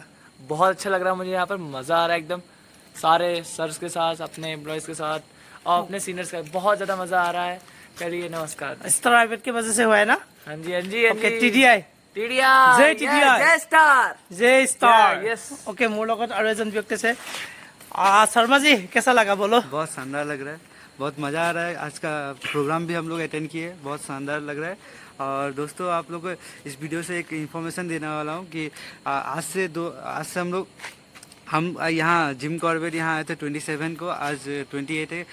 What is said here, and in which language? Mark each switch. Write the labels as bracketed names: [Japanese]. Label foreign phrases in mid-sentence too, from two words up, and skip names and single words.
[Hindi] बहुत अच्छा लग रहा है मुझे। यहाँ पर मजा आ रहा है एकदम, सारे सर्स के साथ, अपने एम्प्लॉयज के साथ और अपने सीनियर्स का बहुत ज्यादा मजा आ रहा है। चलिए, नमस्कार। स्टार हाइवेट की वजह से हुआ है ना? हाँ जी, हाँ जी, ओके, TDI जय TDI, जय स्टार, जय स्टार। यस। ओके, [Assamese] মোৰ লগত আৰু এজন ব্যক্তি আছে। [Hindi] शर्मा जी, कैसा लगा बोलो? बहुत शानदार लग रहा है, बहुत मज़ा आ रहा है। आज का प्रोग्राम भी हम लोग अटेंड किए, बहुत शानदार लग रहा है। और दोस्तों, आप लोग को इस वीडियो से एक इन्फॉर्मेशन देने वाला हूँ कि आज से हम यहाँ जिम कॉर्बेट यहाँ आए थे 27 को, आज 28 है।